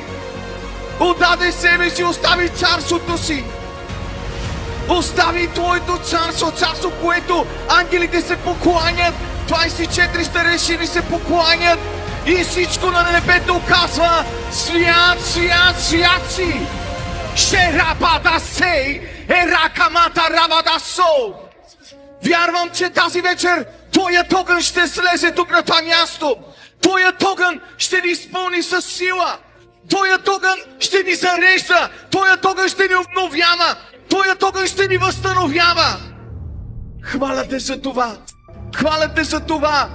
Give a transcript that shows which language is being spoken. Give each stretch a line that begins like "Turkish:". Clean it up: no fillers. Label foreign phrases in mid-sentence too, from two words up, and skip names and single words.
Bulgarian: Отдаде себе си, остави царството си. Остави Твоето царство, царство, което ангелите се покланят. 24 старейшини се покланят и всичко на небето казва: свят, свят, свят си! Шерабада сей, еракамата рабада со! Вярвам, че тази вечер Твоят огън ще слезе тук на това място. Твоят огън ще ни изпълни с сила. Твоят огън ще ни зарежда. Твоят огън ще ни обновява. Твоят огън ще ни възстановява. Хваля Те за това. Хваля Те за това.